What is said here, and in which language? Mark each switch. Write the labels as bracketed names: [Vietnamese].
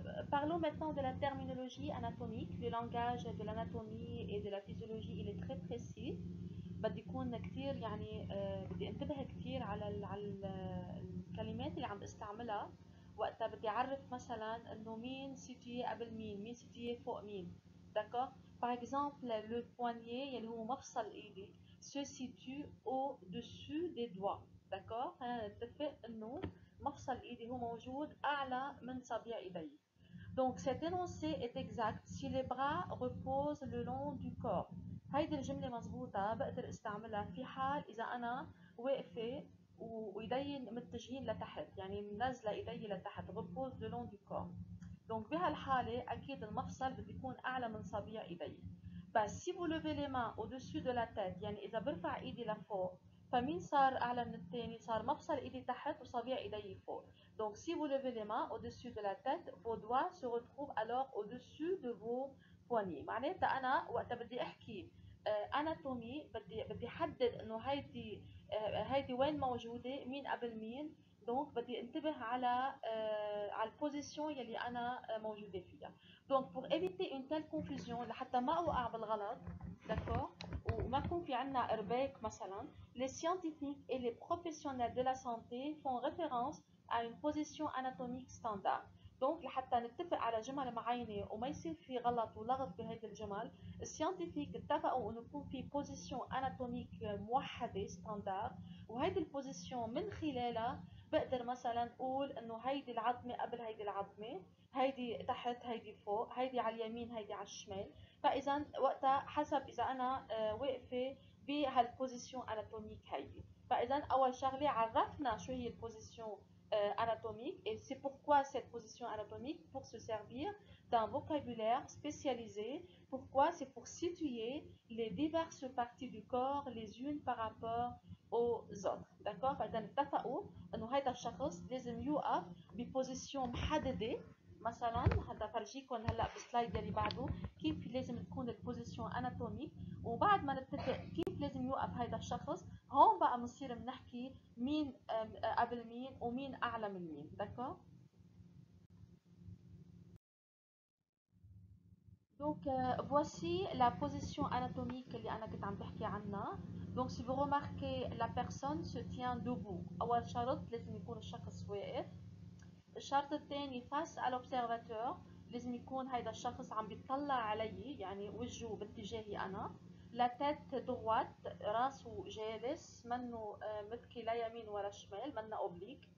[French] Parlons maintenant de la terminologie anatomique. Le langage de l'anatomie et de la physiologie il est très précis. [Arabic] بدي يكون كتير يعني بدي انتبه كتير على الكلمات اللي عم بستعملها وقتها بدي اعرف مثلا انه مين سيتيي قبل مين سيتيي فوق مين. [French] d'accord. par exemple le poignet [Arabic] يلي هو مفصل ايدي [French] se situe au-dessus des doigts. d'accord. [Arabic] خلينا نتفق انه مفصل ايدي هو موجود اعلى من صابع ايدي. [French] donc cet énoncé est exact si les bras reposent le long du corps. [Arabic] هيدي الجملة مظبوطة بقدر استعملها في حال إذا أنا واقفة وإيدي متجهين لتحت، يعني منزلة إيدي لتحت. [French] repose le long du corps. [Arabic] donc بهالحالة أكيد المفصل بده يكون أعلى من صابع إيدي. بس [French] si vous levez les mains au-dessus de la tête، [Arabic] يعني إذا برفع إيدي لفوق فمين صار أعلى من الثاني؟ صار مفصل إيدي تحت وصابع إيدي فوق. [French] donc si vous levez les mains au-dessus de la tête vos doigts se retrouvent alors au-dessus de vos poignets. [Arabic] معناتها أنا وقت بدي أحكي اناتومي بدي احدد انه هيدي وين موجوده، مين قبل مين. دونك بدي انتبه على البوزيشن يلي انا موجوده فيها. [French] دونك pour éviter une telle confusion [Arabic] لحتى ما اوقع بالغلط، [French] d'accord، [Arabic] وما يكون في عنا ارباك مثلا، [French] les scientifiques et les professionnels de la santé font référence à une position anatomique standard. [Arabic] دونك لحتى نتفق على جمل معينه وما يصير في غلط ولغط بهيدي الجمل، السيانتيفيك اتفقوا انه يكون في بوزيشن اناتوميك موحده ستاندار، وهيدي البوزيشن من خلالها بقدر مثلا اقول انه هيدي العظمه قبل هيدي العظمه، هيدي تحت هيدي فوق، هيدي على اليمين هيدي على الشمال. فاذا وقتها حسب اذا انا واقفه بهالبوزيشن اناتوميك هيدي. فاذا اول شغله عرفنا شو هي البوزيشن [French] anatomique et c'est pourquoi cette position anatomique pour se servir d'un vocabulaire spécialisé. Pourquoi? C'est pour situer les diverses parties du corps les unes par rapport aux autres. d'accord؟ [Arabic] فاذا اتفقوا انه هذا الشخص لازم يوقف ببوزيشن محدده. مثلا هذا فرجيكم هلا بالسلايد اللي بعده كيف لازم تكون البوزيشن اناتوميك، وبعد ما نتفق كيف لازم يوقف هذا الشخص، هون بقى بنصير بنحكي مين قبل مين ومين اعلى من مين. داكور؟ [French] Donc voici la position anatomique [Arabic] اللي انا كنت عم بحكي عنها. [French] Donc si vous remarquez la personne se tient debout. [Arabic] اول شرط لازم يكون الشخص واقف. الشرط الثاني فاس على l'observateur، لازم يكون هيدا الشخص عم بيطلع علي، يعني وجهه باتجاهي انا. لا تيت دوات، راسه جالس، منه متكي لا يمين ولا شمال، منه اوبليك.